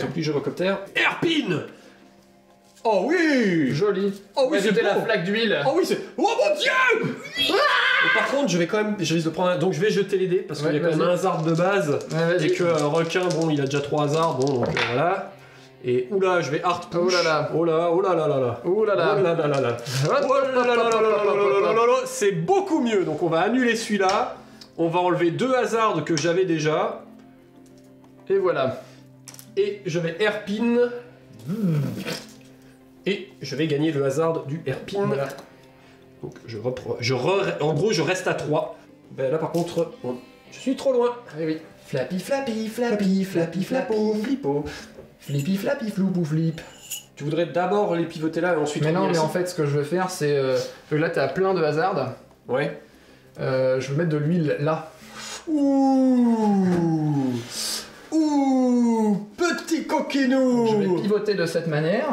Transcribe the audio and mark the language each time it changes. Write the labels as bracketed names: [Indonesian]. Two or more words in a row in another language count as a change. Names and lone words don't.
[French] plus le gyrocoptère. Airpin. Oh oui. Joli. Oh oui, c'est la beau. flaque d'huile. Oh oui, c'est... Oh mon dieu. Et par contre, je vais quand même... Je risque de prendre un... Donc je vais jeter les dés, parce qu'il y a Ouais, quand même vas-y. un hasard de base. Ouais, vas-y. Et que requin, bon, il a déjà 3 hasards, bon, donc voilà. Et oula, je vais [English] hard push. [French] Oh là là. Oh là, oh là là là là. Ouh là là. Oh là là là là. Oh là là là là là là là là. C'est beaucoup mieux, donc on va annuler celui-là. On va enlever 2 hasards que j'avais déjà. Et voilà. Et je vais airpin. Et je vais gagner le hasard du airpin. Voilà. Donc en gros, je reste à 3. Ben là par contre, je suis trop loin. Ah oui. Flappy, flappy, flappy, flappy, flappo, flippo. Flippy, flappy, floupou, flip. Tu voudrais d'abord les pivoter là et ensuite... Mais non, revenir mais en ici. fait, ce que je veux faire, c'est... là, t'as plein de hasards. Ouais. Je veux mettre de l'huile là. Ouh. Ouh. Petit coquinou. Je vais pivoter de cette manière.